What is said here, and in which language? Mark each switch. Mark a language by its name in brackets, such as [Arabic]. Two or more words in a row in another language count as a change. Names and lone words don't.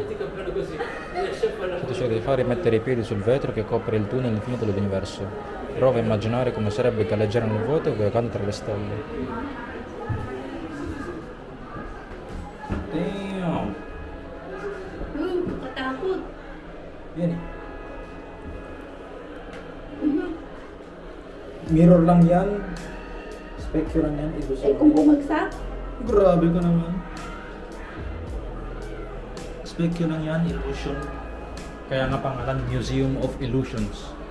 [Italian] Tutto ciò che devi fare è mettere i piedi sul vetro che copre il tunnel infinito dell'universo. Prova a immaginare come sarebbe galleggiare nel vuoto viagando tra le stelle. [English] Damn! [Filipino] Katakot. [Italian] Vieni. [Filipino] Mirror lang yan. Specchio lang yan. Eh, kung bumagsak? Grabe ka naman. Specchio lang yan, illusion. Kaya nga pangalan Museum of Illusions.